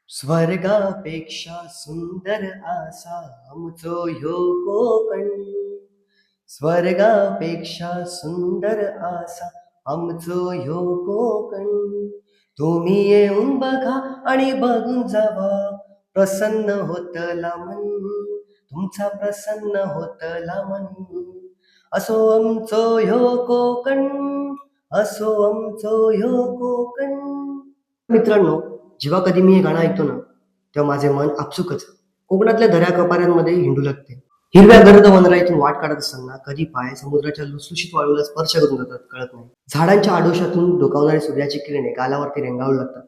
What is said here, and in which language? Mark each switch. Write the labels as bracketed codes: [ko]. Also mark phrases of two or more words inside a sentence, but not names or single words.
[kok] स्वर्गापेक्षा सुंदर आसा आमचो ह्यो कोकण. स्वर्गापेक्षा सुंदर आसा आमचो ह्यो कोकण. तुम्ही येऊन बघा आणि बघून जावा, प्रसन्न होतला मन. तुमचा प्रसन्न होतला मन. असो आमचो ह्यो कोकण, असो आमचो ह्यो कोकण. [mr] मित्रांनो, जेव्हा कधी मी हे गाणं ऐकतो ना, तेव्हा माझे मन आपसुकच कोकणातल्या दऱ्या कपाऱ्यांमध्ये हिंडू लागते. हिरव्या गर्द वनराईतून वाट काढत असताना कधी पाय समुद्राच्या लुसलुशीत वाळूला स्पर्श करून जातात कळत नाही. झाडांच्या आडोशातून डोकावणारी सूर्याची किरणे गालावरती रेंगाळू लागतात.